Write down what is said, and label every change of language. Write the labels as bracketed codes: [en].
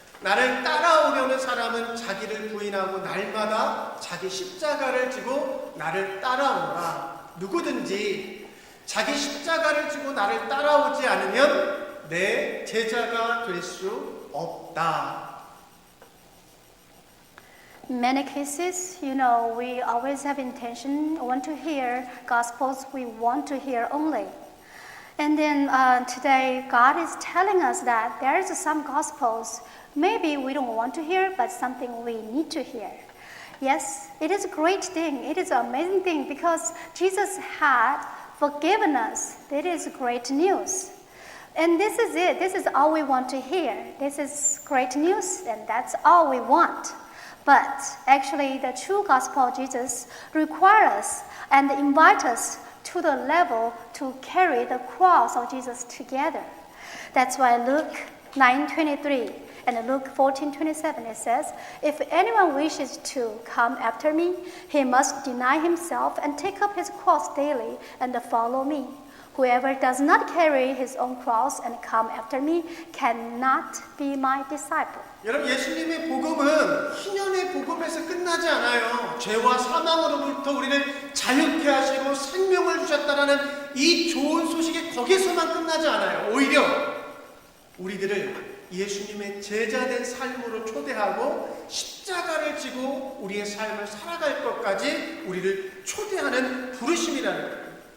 [ko] 나를 따라오려는 사람은 자기를 부인하고 날마다 자기 십자가를 지고 나를 따라오라. 누구든지 자기 십자가를 지고 나를 따라오지 않으면 내 제자가 될 수 없다. [en] In many cases, we always have intention, want to hear gospels we want to hear only. And then today, God is telling us that there is some gospels maybe we don't want to hear, but something we need to hear. Yes, it is a great thing. It is an amazing thing because Jesus had forgiven us. That is great news. And this is it. This is all we want to hear. This is great news, and that's all we want. But actually, the true gospel of Jesus requires us and invite us to the level to carry the cross of Jesus together. That's why Luke 9:23 and Luke 14:27 it says, "If anyone wishes to come after me, he must deny himself and take up his cross daily and follow me. Whoever does not carry his own cross and come after me cannot be my disciple." [ko] 여러분, 예수님의 복음은 희년의 복음에서 끝나지 않아요. 죄와 사망으로부터 우리를 자유케 하시고 생명을 주셨다라는 이 좋은 소식이 거기서만 끝나지 않아요. 오히려 우리들을 예수님의 제자된 삶으로 초대하고 십자가를 지고 우리의 삶을 살아갈 것까지 우리를 초대하는 부르심이라는 거예요.